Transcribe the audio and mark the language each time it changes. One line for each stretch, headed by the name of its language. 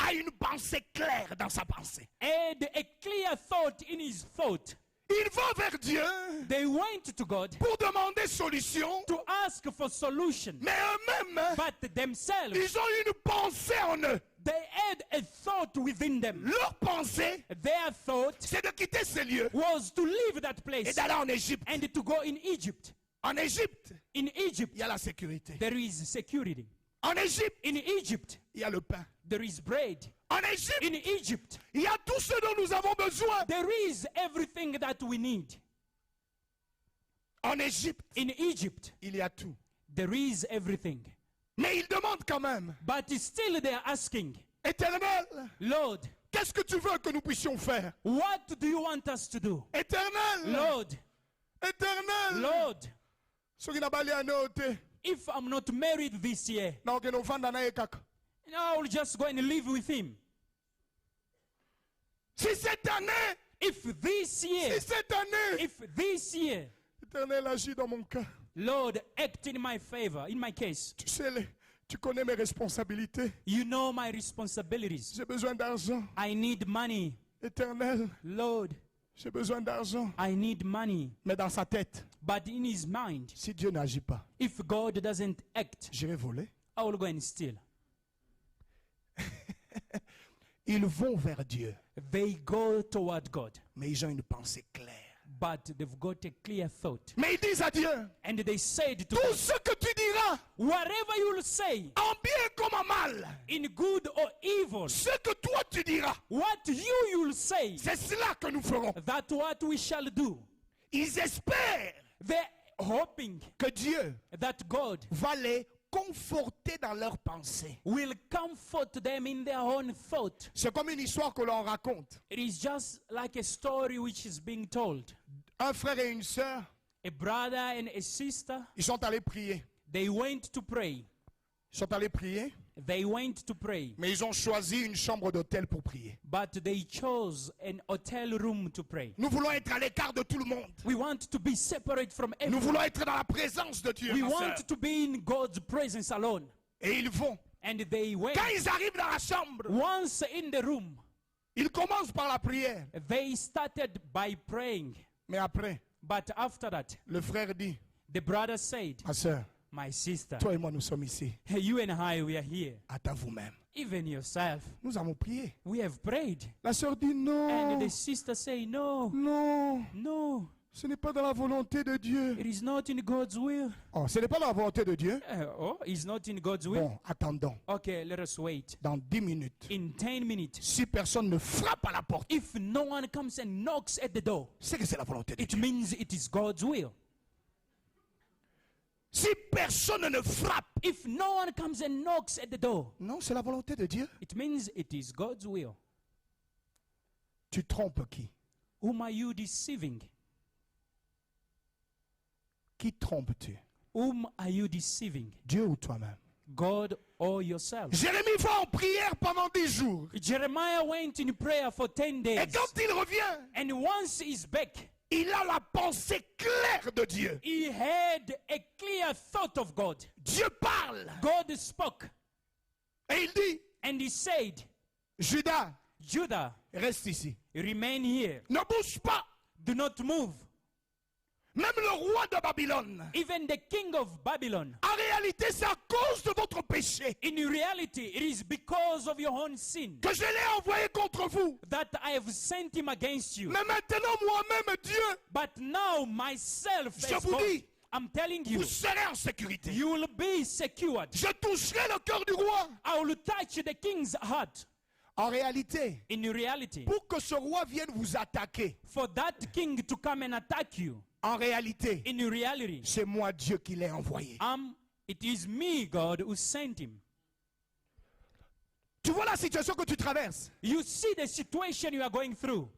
French: a une pensée claire dans sa pensée.
English: had a clear thought in his thought.
French: Il va vers Dieu
English: They went to God
French: pour demander solution,
English: to ask for solution,
French: mais eux-mêmes,
English: but themselves,
French: ils ont une pensée en eux.
English: they had a thought within them.
French: Leur pensée,
English: Their thought
French: c'est de quitter ces lieux
English: was to leave that
French: et
English: place
French: d'aller en Égypte.
English: and to go in Egypt.
French: En Égypte,
English: In Egypt,
French: il y a la sécurité.
English: there is security.
French: En Égypte,
English: In Egypt,
French: il y a le pain.
English: there is bread.
French: En Égypte,
English: In Egypt,
French: il y a tout ce dont nous avons besoin.
English: there is everything that we need.
French: En Égypte,
English: In Egypt,
French: il y a tout.
English: there is everything.
French: Mais ils demandent quand même,
English: But still they are asking,
French: Éternel,
English: Lord,
French: qu'est-ce que tu veux que nous puissions faire?
English: what do you want us to do?
French: Éternel,
English: Lord,
French: Éternel.
English: Lord,
Lingala: Soki na bali anote.
English: if I'm not married this year,
Lingala: Na okeno fanda na ye kaka.
English: I will just go and live with him.
French: Si cette année,
English: If this year, if this year,
French: Éternel agit dans mon cas.
English: Lord, act in my favor, in my case.
French: Tu sais, tu connais mes responsabilités.
English: You know my responsibilities.
French: J'ai besoin d'argent.
English: I need money.
French: Éternel,
English: Lord,
French: j'ai besoin d'argent.
English: I need money.
French: Mais dans sa tête,
English: But in his mind,
French: si Dieu n'agit pas,
English: if God doesn't act,
French: j'irai voler.
English: I will go and steal.
French: Ils vont vers Dieu,
English: They go toward God,
French: mais ils ont une pensée claire.
English: but they've got a clear thought.
French: Mais ils disent à Dieu,
English: And they said to
French: tout
English: God,
French: ce que tu diras,
English: whatever you will say,
French: en bien comme en mal,
English: in good or evil,
French: ce que toi tu diras,
English: what you will say,
French: c'est cela que nous ferons.
English: that's what we shall do.
French: Ils espèrent
English: They're hoping
French: que Dieu
English: that God
French: va les conforter dans leurs pensées.
English: will comfort them in their own thought.
French: C'est comme une histoire que l'on raconte.
English: It is just like a story which is being told.
French: Un frère et une sœur,
English: A brother and a sister,
French: ils sont allés prier.
English: they went to pray.
French: Ils sont allés prier,
English: They went to pray,
French: mais ils ont choisi une chambre d'hôtel pour prier.
English: but they chose an hotel room to pray.
French: Nous voulons être à l'écart de tout le monde.
English: We want to be separate from
French: Nous
English: everyone.
French: voulons être dans la présence de Dieu.
English: We
French: ma sœur.
English: want to be in God's presence alone.
French: Et ils vont.
English: And they went.
French: Quand ils arrivent dans la chambre,
English: Once in the room,
French: ils commencent par la prière.
English: they started by praying.
French: Mais après,
English: But after that,
French: le frère dit,
English: The brother said,
French: Ma sœur,
English: my sister,
French: toi et moi, nous sommes ici.
English: hey, you and I, we are here.
French: Attends vous-même.
English: Even yourself,
French: Nous avons prié.
English: we have prayed.
French: La sœur dit non.
English: And the sister say, no,
French: Non.
English: no,
French: Ce n'est pas dans la volonté de Dieu.
English: it is not in God's will.
French: Oh, ce n'est pas dans la volonté de Dieu.
English: Oh, it's not in God's will.
French: Bon, attendons.
English: Okay, let us wait.
French: Dans 10 minutes,
English: In 10 minutes,
French: si personne ne frappe à la porte,
English: if no one comes and knocks at the door,
French: c'est que c'est la volonté de
English: it
French: Dieu.
English: means it is God's will.
French: Si personne ne frappe,
English: If no one comes and knocks at the door,
French: non, c'est la volonté de Dieu.
English: it means it is God's will.
French: Tu trompes qui?
English: Whom are you deceiving?
French: Qui trompes-tu?
English: Whom are you deceiving?
French: Dieu ou toi-même?
English: God or yourself?
French: Jérémie va en prière pendant 10 jours.
English: Jeremiah went in prayer for 10 days.
French: Et quand il revient,
English: And once he's back,
French: il a la pensée claire de Dieu.
English: he had a clear thought of God.
French: Dieu parle.
English: God spoke.
French: Et il dit,
English: And he said,
French: Judas,
English: Judah,
French: reste ici.
English: remain here.
French: Ne bouge pas.
English: Do not move.
French: Même le roi de Babylone.
English: Even the king of Babylon.
French: En réalité, c'est à cause de votre péché
English: In reality, it is because of your own sin
French: que je l'ai envoyé contre vous.
English: that I have sent him against you.
French: Mais maintenant, moi-même, Dieu,
English: But now myself,
French: je
English: as
French: vous
English: God,
French: dis,
English: I'm telling you,
French: vous serez en sécurité.
English: you will be secured.
French: Je toucherai le cœur du roi.
English: I will touch the king's heart.
French: En réalité,
English: In reality,
French: pour que ce roi vienne vous attaquer,
English: for that king to come and attack you,
French: en réalité,
English: in reality,
French: c'est moi Dieu qui l'ai envoyé.
English: it is me, God, who sent him.
French: Tu vois la situation que tu traverses.
English: You see the situation you are going through.